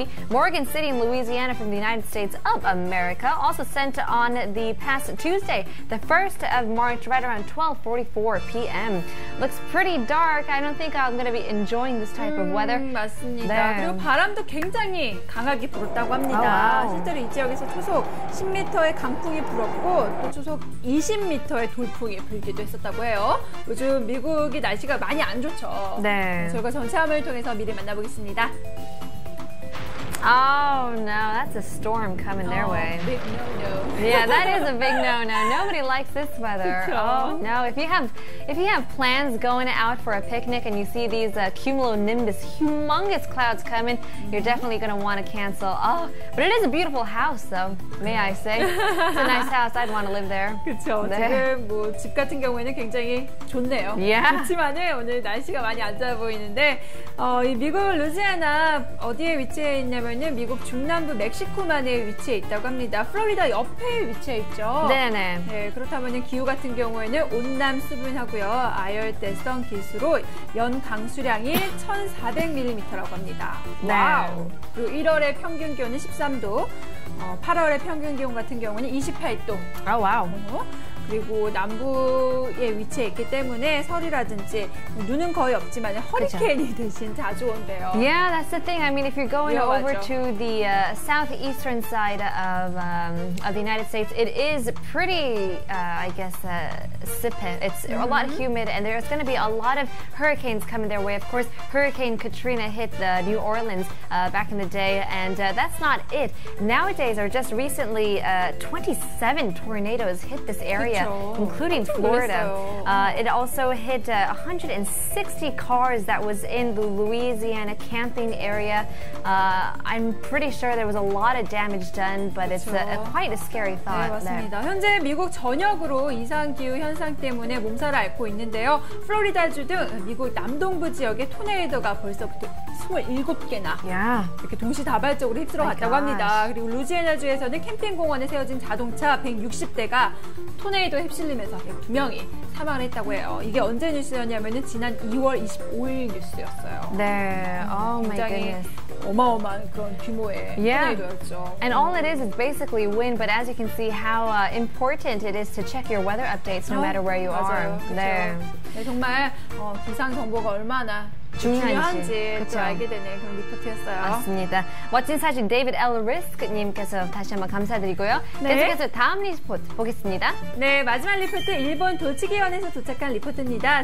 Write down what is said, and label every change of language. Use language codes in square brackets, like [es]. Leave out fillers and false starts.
[en] Morgan City in Louisiana from the United States of America. Also sent on the past Tuesday, the 1st of March, right around 12:44 p.m. Looks pretty dark. I don't think I'm going to be enjoying this type of weather. [ko] 맞습니다. 그리고 바람도 굉장히 강하게 불었다고 합니다. 실제로 이 지역에서 초속 10m의 강풍이 불었고 또 초속 20m의 돌풍이 불기도 했었다고 해요. 요즘 미국이 날씨가 많이 안 좋죠. 네. 저희가 전체 화면을 통해서 미리 만나보겠습니다. [en] Oh no, that's a storm coming their way. Big no-no. Yeah, that is a big no-no. Nobody likes this weather. [ko] 그쵸? [en] Oh no, if you have plans going out for a picnic and you see these cumulonimbus, humongous clouds coming, you're definitely going to want to cancel. Oh, but it is a beautiful house, though. May I say? It's a nice house. I'd want to live there. [ko] 그렇죠. 네. 지금 뭐 집 같은 경우에는 굉장히 좋네요. [en] Yeah. [ko] 좋지만은 오늘 날씨가 많이 안 좋아 보이는데 이 미국 루지애나 어디에 위치해 있냐면은 미국 중남부 멕시코만에 위치해 있다고 합니다. 플로리다 옆에 위치해 있죠. 네네. 네, 그렇다면은 기후 같은 경우에는 온남 수분하고요. 아열대성 기수로 연 강수량이 1,400mm라고 합니다. 네. 와우. 그리고 1월의 평균 기온은 13도. 8월의 평균 기온 같은 경우는 28도. [en] Oh wow. [ko] 그리고 남부에 위치해 있기 때문에 설이라든지 눈은 거의 없지만 허리케인이 대신 자주 온대요. [en] Yeah, that's the thing. I mean, if you're going over to the southeastern side of the United States, it is pretty, I guess, sippy. It's a lot humid, and there's going to be a lot of hurricanes coming their way. Of course, Hurricane Katrina hit New Orleans back in the day, and that's not it. Nowadays, or just recently, 27 tornadoes hit this area. Including Florida. It also hit 160 cars that was in the Louisiana camping area. I'm pretty sure there was a lot of damage done, but it's quite a scary thought. [ko] 네, 맞습니다. 현재 미국 전역으로 이상기후 현상 때문에 몸살을 앓고 있는데요. 플로리다주 등 미국 남동부 지역에 토네이도가 벌써부터 27개나 이렇게 동시다발적으로 휩쓸어 갔다고 합니다. 그리고 루지애나주에서는 캠핑 공원에 세워진 자동차 160대가 토네이도에 휩쓸리면서 2명이 사망을 했다고 해요. 이게 언제 뉴스였냐면은 지난 2월 25일 뉴스였어요. [en] 네, oh my goodness. [ko] 어마어마한 그런 규모의 토네이도였죠. [en] And all it is basically wind, but as you can see how important it is to check your weather updates no matter where you [ko] 맞아요. [en] are. [ko] 네. 네, 정말 기상 정보가 얼마나 중요한지 또 알게 되는 그런 리포트였어요. 맞습니다. 멋진 사진 데이비드 L. 리스크님께서 다시 한번 감사드리고요. 네. 계속해서 다음 리포트 보겠습니다. 네, 마지막 리포트 일본 도치기현에서 도착한 리포트입니다.